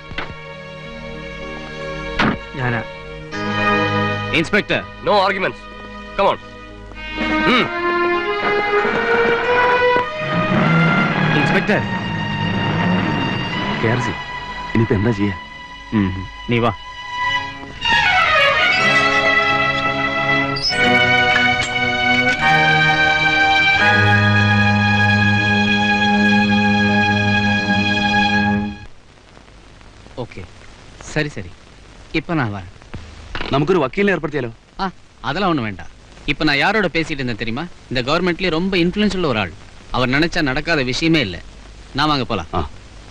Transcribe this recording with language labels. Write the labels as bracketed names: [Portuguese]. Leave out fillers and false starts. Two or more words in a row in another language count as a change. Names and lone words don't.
[Malayalam] ഞാനാ. [Tamil] இன்ஸ்பெக்டர், [English] No arguments. Come on. [Tamil] இன்ஸ்பெக்டர் [Malayalam] കേർസി, ഇനിയിപ്പോ എന്താ ചെയ്യാ? [Tamil] நீ வா. ஓகே, சரி சரி, இப்ப நான் வரேன். [Malayalam] നമുക്കൊരു വക്കീലിനെ ഏർപ്പെടുത്തിയാലോ? [Tamil] அதெல்லாம் ஒண்ணும் வேண்டாம். இப்ப நான் யாரோட பேசிட்டு இருந்தேன் தெரியுமா? இந்த கவர்மெண்ட்லயே ரொம்ப இன்ஃப்ளூயன்ஸ் உள்ள ஒரு ஆள். அவர் நினைச்சா நடக்காத விஷயமே இல்லை. நான் வாங்க போலாம்.